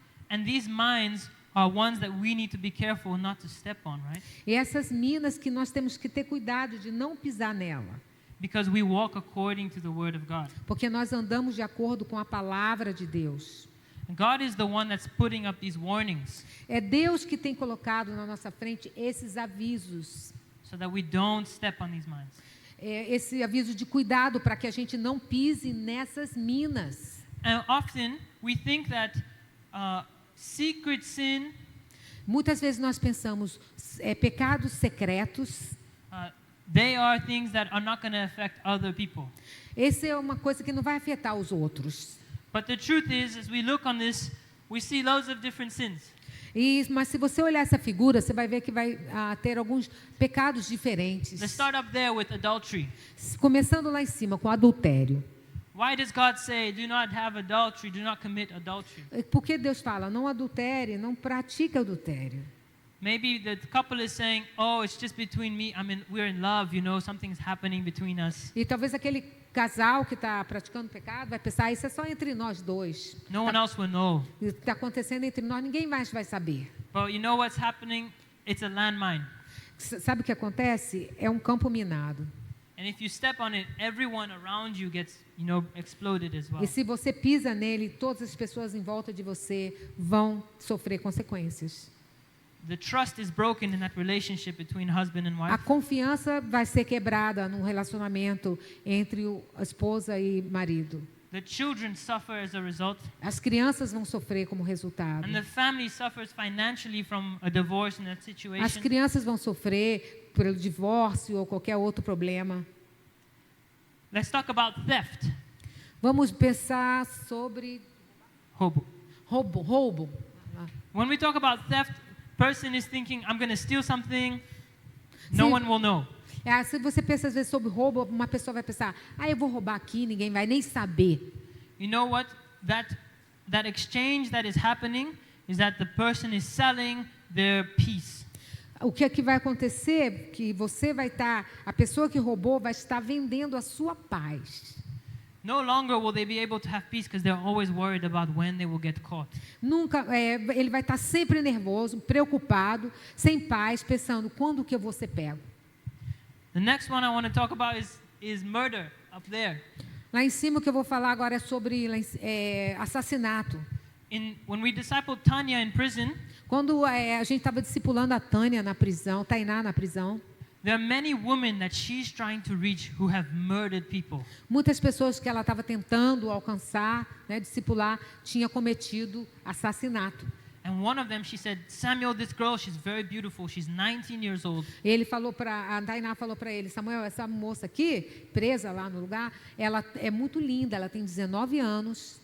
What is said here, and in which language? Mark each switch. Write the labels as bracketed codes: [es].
[en] And these mines are ones that we need to be careful not to step on, right? [pt] E essas minas que nós temos que ter cuidado de não pisar nela. [en] Because we walk according to the word of God. [pt] Porque nós andamos de acordo com a palavra de Deus. [en] And God is the one that's putting up these warnings [pt] É Deus que tem colocado na nossa frente esses avisos. [en] so that we don't step on these mines. [pt] Esse aviso de cuidado para que a gente não pise nessas minas. [en] And often we think that secret sin, [pt] Muitas vezes nós pensamos pecados secretos. [en] they are things that are not going to affect other people. [pt] Essa é uma coisa que não vai afetar os outros. [en] But the truth is, as we look on this, we see loads of different sins. [pt] Mas se você olhar essa figura, você vai ver que vai ter alguns pecados diferentes. [en] Let's start up there with adultery. [pt] Começando lá em cima, com adultério. [en] Why does God say, do not have adultery, do not commit adultery? [pt] Por que Deus fala, não adultere, não pratique adultério? [en] Maybe the couple is saying, oh, it's just between me. We're in love, something's happening between us. [pt] E talvez aquele casal que está praticando pecado vai pensar, isso é só entre nós dois. [en] No one else will know. [pt] Está acontecendo entre nós, ninguém mais vai saber. [en] But you know what's happening? It's a landmine. [pt] Sabe o que acontece? É um campo minado. [en] And if you step on it, everyone around you gets, exploded as well. [pt] E se você pisa nele, todas as pessoas em volta de você vão sofrer consequências. [en] The trust is broken in that relationship between husband and [pt] A [en] wife. [pt] confiança vai ser quebrada num relacionamento entre a esposa e marido. [en] The children suffer as a result. [pt] As crianças vão sofrer como resultado. [en] And the family suffers financially from a divorce in that [pt] As [en] situation. [pt] crianças vão sofrer pelo divórcio ou qualquer outro problema. [en] Let's talk about theft. [pt] Vamos pensar sobre Hobo. roubo. [en] When we talk about theft, person is thinking, I'm going to steal something. No [pt] Sim. [en] one will know. [pt] Se você pensa às vezes sobre roubo, uma pessoa vai pensar, eu vou roubar aqui, ninguém vai nem saber. [en] You know what? That exchange that is happening is that the person is selling their peace. [pt] O que é que vai acontecer? Que você vai estar, a pessoa que roubou vai estar vendendo a sua paz. [en] No longer will they be able to have peace because they're always worried about when they will get caught. [pt] Nunca, ele vai estar sempre nervoso, preocupado, sem paz, pensando quando que eu vou ser pego. [en] The next one I want to talk about is murder up there. [pt] Lá em cima o que eu vou falar agora é sobre assassinato. [en] When we discipled Tanya in prison, [pt] Quando a gente estava discipulando a Tânia na prisão, Tainá na prisão, [en] there are many women that she's trying to reach who have murdered people. [pt] muitas pessoas que ela estava tentando alcançar, discipular, tinha cometido assassinato. [en] And one of them, she said, Samuel, this girl, she's very beautiful. She's 19 years old. [pt] A Tainá falou para ele, Samuel, essa moça aqui, presa lá no lugar, ela é muito linda, ela tem 19 anos